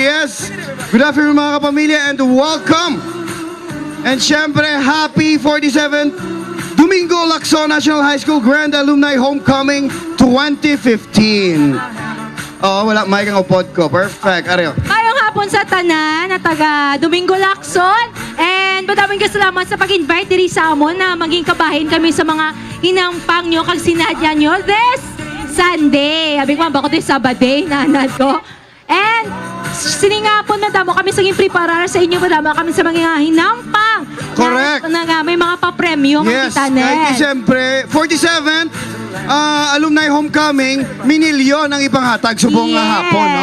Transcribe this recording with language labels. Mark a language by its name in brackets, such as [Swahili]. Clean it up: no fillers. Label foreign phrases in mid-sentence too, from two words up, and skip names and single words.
[English] Yes! Good afternoon [Filipino] mga kapamilya [English] and welcome! And syempre, happy 47th Domingo Lacson National High School Grand Alumni Homecoming 2015. [Hiligaynon] Oh, wala mic ang upod ko. Perfect. Areo. [Filipino] Ngayong hapon [Hiligaynon] sa tanan na taga Domingo Lacson and madaming kasalamat sa pag-invite diri sa amon na maging kabahin kami sa mga hinampang nyo kag sinadya nyo [English] this Sunday. [Hiligaynon] Sabi ko, bako this Sabado, nanad ko. And siningapon madamo kami sa preparar sa inyo, madamo kami sa mga hinampang. Correct. Na may mga papremyo, Yes, mga kahit kitanen. siyempre, 47th Alumni Homecoming, minilyon ang ipanghatag subong nga hapon, no?